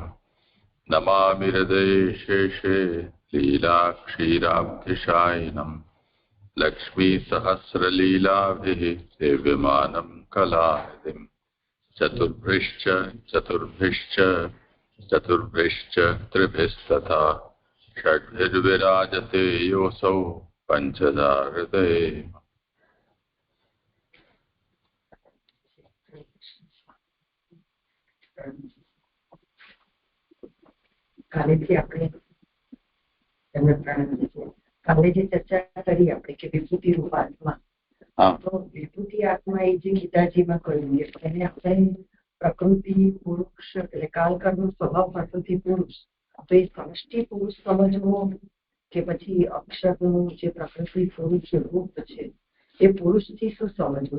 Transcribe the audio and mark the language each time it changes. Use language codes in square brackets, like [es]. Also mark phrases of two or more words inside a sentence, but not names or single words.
[sa] नमामि हृदये शेषे लीलाक्षीराब्धिशायिनं लक्ष्मीसहस्रलीलाभिः सेव्यमानं कलानिधिम्। चतुर्भिश्च त्रिभिस्तथा षड्भिर्विराजते योऽसौ पञ्चधा हृदये। [gu] કાલેથી આપણે એમને કાલે જે ચર્ચા કરી આપણે કે વિભૂતિ રૂપ આત્મા, તો વિભૂતિ આત્મા એ જે ગીતાજીમાં કહ્યું એને આપણે પ્રકૃતિ પુરુષ એટલે કાલકર્મ સ્વભાવ પ્રકૃતિ પુરુષ, તો એ સમષ્ટિ પુરુષ સમજવો કે પછી અક્ષરનું જે પ્રકૃતિ પુરુષ રૂપ છે એ પુરુષથી શું સમજવું?